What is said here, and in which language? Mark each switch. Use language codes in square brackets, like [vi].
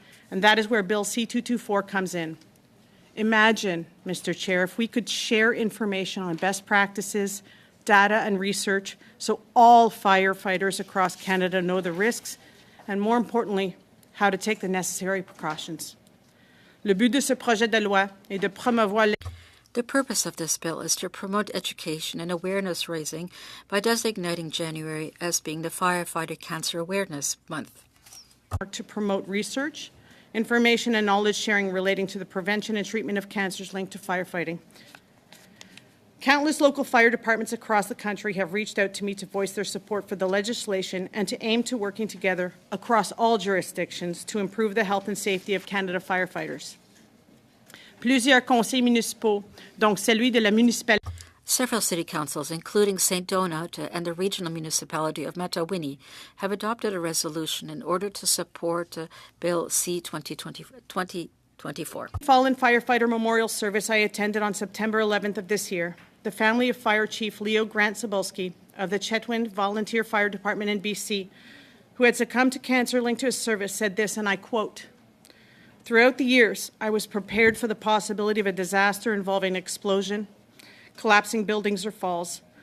[en] And that is where Bill C-224 comes in. Imagine, Mr. Chair, if we could share information on best practices, data, and research so all firefighters across Canada know the risks and, more importantly, how to take the necessary precautions. [fr] Le but de ce projet de loi est de promouvoir. [en] The purpose of this bill is to promote education and awareness raising by designating January as being the Firefighter Cancer Awareness Month. To promote research information and knowledge sharing relating to the prevention and treatment of cancers linked to firefighting. Countless local fire departments across the country have reached out to me to voice their support for the legislation and to aim to working together across all jurisdictions to improve the health and safety of Canada firefighters. [fr] Plusieurs conseils municipaux, donc celui de la municipalité. [en] Several city councils, including St. Donat and the regional municipality of Matawini, have adopted a resolution in order to support Bill C-2024. Fallen firefighter memorial service I attended on September 11th of this year. The family of Fire Chief Leo Grant Cebulski of the Chetwynd Volunteer Fire Department in BC, who had succumbed to cancer linked to his service, said this, and I quote, "Throughout the years, I was prepared for the possibility of a disaster involving explosion, collapsing buildings or falls.